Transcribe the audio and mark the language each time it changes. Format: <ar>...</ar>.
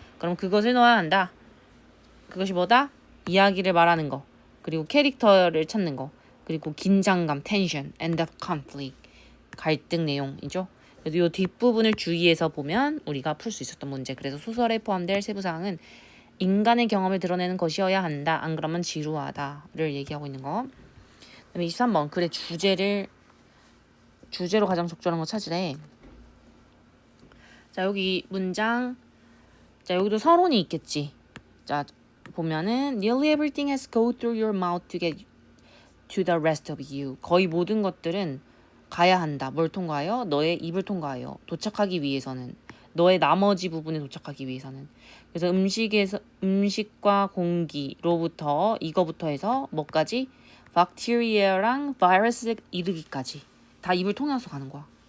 <ko>그럼 그것을 넣어야 한다. 그것이 뭐다? 이야기를 말하는 거. 그리고 캐릭터를 찾는 거. 그리고 긴장감,</ko> <en>tension, and the conflict.</en> <ko>갈등 내용이죠. 그래서 이 뒷부분을 주의해서 보면 우리가 풀 수 있었던 문제. 그래서 소설에 포함될 세부사항은 인간의 경험을 드러내는 것이어야 한다. 안 그러면 지루하다를 얘기하고 있는 거. 그다음에 23번 글의 주제로 가장 적절한 거 찾으래. 자, 여기 문장. 자, 여기도 서론이 있겠지. 자, 보면은</ko> <en>nearly everything has go through your mouth to get to the rest of you.</en> <ko>거의 모든 것들은 가야 한다. 뭘 통과하여? 너의 입을 통과하여. 도착하기 위해서는. 너의 나머지 부분에 도착하기 위해서는. 그래서 음식과 공기로부터 이거부터 해서 뭐까지? 박테리아랑 바이러스에 이르기까지. 다 입을 통해서 가는 거야.</ko>